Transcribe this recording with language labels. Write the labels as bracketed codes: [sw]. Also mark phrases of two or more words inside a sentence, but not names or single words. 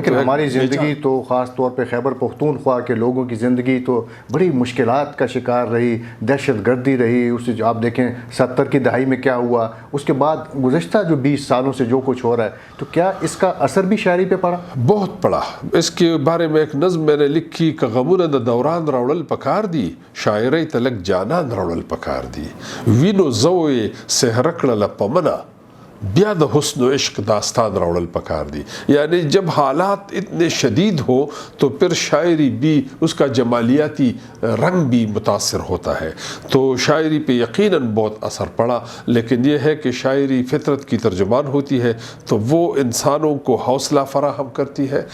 [ur] لیکن ہماری زندگی تو خاص طور پہ خیبر پختونخوا کے لوگوں کی زندگی تو بڑی مشکلات کا شکار رہی، دہشت گردی رہی، اس سے آپ دیکھیں 70 کی دہائی میں کیا ہوا، اس کے بعد گزشتہ جو 20 سالوں سے جو کچھ ہو رہا ہے، تو کیا اس کا اثر بھی شاعری پہ پڑا؟ بہت پڑا۔ اس کے بارے میں ایک نظم میں نے لکھی کہ [ps] غمونه د دوران راوړل پکار دی، شاعری تلک جانان راوړل پکار دی، وینو زوی سحر کړله په منه، بیا د حسن و عشق داستان راوړل پکار دی۔ [ur] یعنی جب حالات اتنے شدید ہو تو پھر شاعری بھی اس کا جمالیاتی رنگ بھی متاثر ہوتا ہے۔ تو شاعری پہ یقیناً بہت اثر پڑا، لیکن یہ ہے کہ شاعری فطرت کی ترجمان ہوتی ہے تو وہ انسانوں کو حوصلہ فراہم کرتی ہے۔